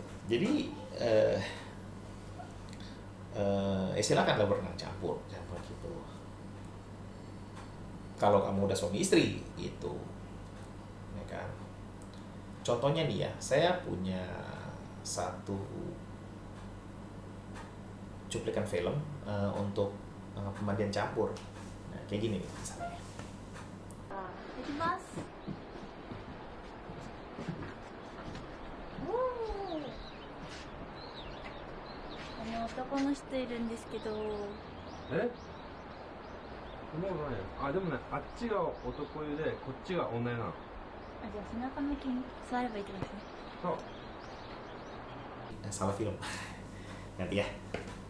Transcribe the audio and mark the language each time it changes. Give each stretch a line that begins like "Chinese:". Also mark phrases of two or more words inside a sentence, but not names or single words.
Indonesian: Jadi silakan lah berenang campur gitu kalau kamu udah suami istri gitu ya kan. Contohnya nih ya, saya punya satu cuplikan film untuk pemandian campur. Nah, kayak gini nih misalnya.
Japanese: できます。おお。男の人いるんですけど。え、そんなことないよ。あ、でもね、あっちが男湯でこっちが女湯なの。あ、じゃあ背中向きに座ればいいってことですね。そう。
Indonesian: Salah film. Nanti ya.